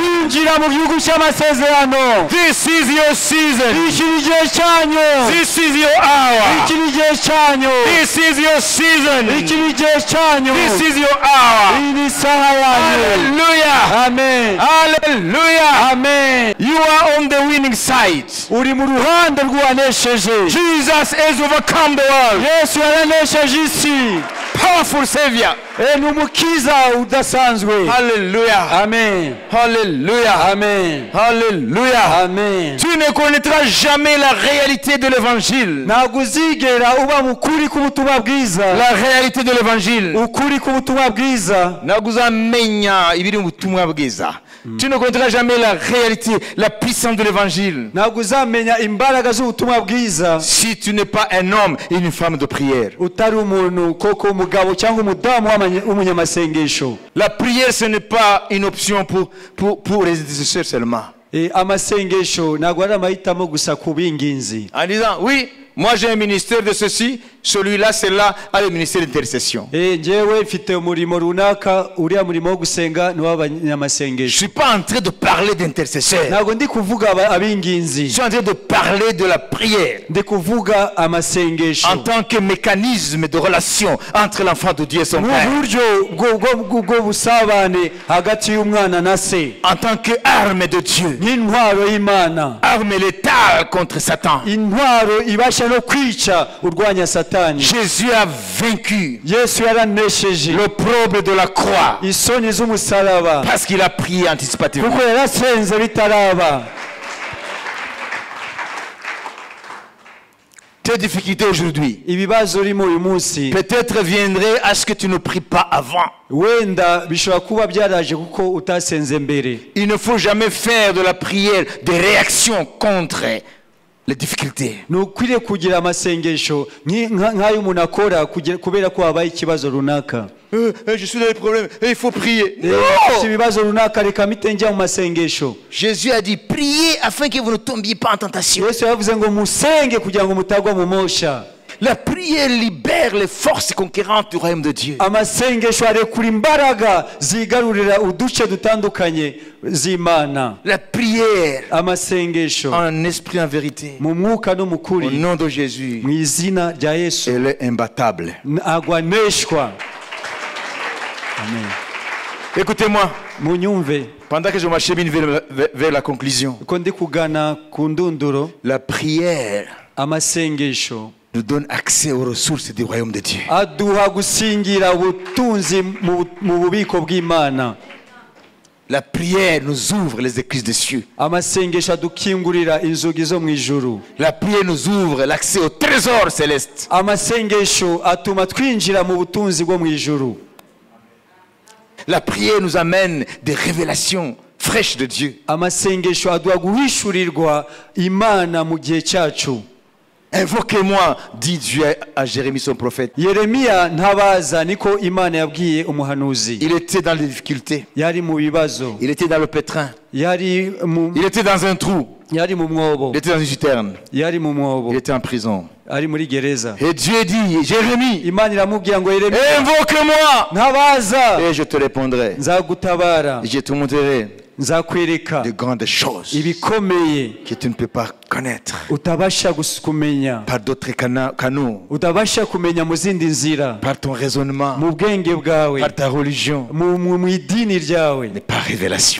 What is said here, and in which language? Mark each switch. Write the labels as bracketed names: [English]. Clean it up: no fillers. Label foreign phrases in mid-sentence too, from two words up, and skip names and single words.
[Kinyarwanda] kwinjira mu gihugu cy'amasezerano. [English] This is your season. [Kinyarwanda] iki ni igihe cyanyu. [English] This is your hour. [Kinyarwanda] iki ni igihe cyanyu. [English] This is your season. [Kinyarwanda] iki ni igihe cyanyu. [English] This is your hour. [Kinyarwanda] iyi ni isaha yanyu. [English] Hallelujah. Amen. Hallelujah. Amen. You are on the winning side. [Kinyarwanda] uri mu ruhande rw'uwanesheje. [English] Jesus has overcome the world. [Kinyarwanda] Yesu yaranesheje isi. [English] Powerful Savior. [Kinyarwanda] ni umukiza udasanzwe. [English] Hallelujah. Amen. Hallelujah. Amen. Hallelujah. Amen. [French] Tu ne connaîtras jamais la réalité de l'évangile. [Kinyarwanda] ntabwo uzigera uba mu kuri k'ubutumwa bwiza. La réalité de l'évangile. ukuri k'ubutumwa bwiza. ntabwo uzamenya ibiri mu butumwa bwiza. [French] Tu ne connaîtras jamais la réalité, la puissance de l'évangile. [Kinyarwanda] ntabwo uzamenya imbaraga z'ubutumwa bwiza [French] Si tu n'es pas un homme et une femme de prière. [Kinyarwanda] utari umuntu koko umugabo cyangwa umudamu w'umunyamasengesho. [French] La prière, ce n'est pas une option pour les intercesseurs seulement. [Kinyarwanda] amasengesho ntabwo ari amahitamo gusa ku b'inginzi. [French] En disant, oui, moi j'ai un ministère de ceci, celui-là, celle-là a le ministère d'intercession. [Kinyarwanda] njyewe mfite umurimo runaka, uriya murimo wo gusenga ni [French] Je ne [Kinyarwanda] w'abanyamasengesho. [French] suis pas en train de parler d'intercesseurs. [Kinyarwanda] ntabwo ndi kuvuga [French] Je [Kinyarwanda] ab'inginzi. [French] suis en train de parler de la prière [Kinyarwanda] ndi kuvuga amasengesho [French] en tant que mécanisme de relation entre l'enfant de Dieu et son Père. [Kinyarwanda] nk'uburyo bwo busabane hagati y'umwana na se. [French] En tant qu'arme de Dieu. [Kinyarwanda] nk'intwaro y'Imana. [French] Arme létale contre Satan. [Kinyarwanda] intwaro ibasha no kwica urwanya satani. [French] Jésus a vaincu [Kinyarwanda] Yesu yaranesheje [French] l'opprobre de la croix [Kinyarwanda] isoni z'umusaraba [French] parce qu'il a prié anticipativement. [Kinyarwanda] kuko yarasenze bitaraba. [French] Tes difficultés aujourd'hui [Kinyarwanda] ibibazo urimo uyu munsi [French] peut-être viendraient à ce que tu ne pries pas avant. [Kinyarwanda] wenda bishobora kuba byaraje kuko utasenze mbere. [French] Il ne faut jamais faire de la prière des réactions contre les difficultés. [Kinyarwanda] nukwiriye kugira amasengesho nk'ayo umuntu akora kubera ko habaye ikibazo runaka. [French] Je suis dans les problèmes, il faut prier. [Kinyarwanda] ibibazo runaka reka mpite njya mu masengesho. [French] Jésus a dit, priez afin que vous ne tombiez pas en tentation. [Kinyarwanda] Yesu yavuze ngo musenge kugira ngo mutagwa mu mosha. [French] La prière libère les forces conquérantes du royaume de Dieu. [Kinyarwanda] amasengesho arekura imbaraga zigarurira uduce dutandukanye z'Imana. [French] La prière [Kinyarwanda] amasengesho [French] en esprit, en vérité, [Kinyarwanda] mu mwuka no mu [French] au [Kinyarwanda] kuri, [French] nom de Jésus, [Kinyarwanda] mu izina rya Yesu [French] elle est imbattable. [Kinyarwanda] agwaneshwa. [French] Écoutez-moi, [Kinyarwanda] munyumve [French] pendant que je m'achemine vers la conclusion, [Kinyarwanda] uko ndi kugana ku ndunduro. [French] la prière [Kinyarwanda] amasengesho [French] nous donne accès aux ressources du royaume de Dieu. [Kinyarwanda] aduha gusingira ubutunzi mu bubiko bw'Imana. [French] La prière nous ouvre les écluses des cieux. [Kinyarwanda] amasengesho adukingurira inzugi zo mu ijuru. [French] La prière nous ouvre l'accès au trésor céleste. [Kinyarwanda] amasengesho atuma twinjira mu butunzi bwo mu ijuru. [French] La prière nous amène des révélations fraîches de Dieu. [Kinyarwanda] amasengesho aduha guhishurirwa Imana mu gihe cyacu. [French] Invoquez-moi, dit Dieu à Jérémie son prophète. [Kinyarwanda] Yeremiya ntabaza niko Imana yabwiye umuhanuzi. [French] Il était dans les difficultés. [Kinyarwanda] Yari mu bibazo. [French] Il était dans le pétrin. Il était dans un trou. Il était dans une citerne. Il était en prison. Et Dieu dit, Jérémie, invoque-moi et je te répondrai. Je te montrerai de grandes choses que tu ne peux pas connaître par d'autres canaux, par ton raisonnement, par ta religion, mais par révélation.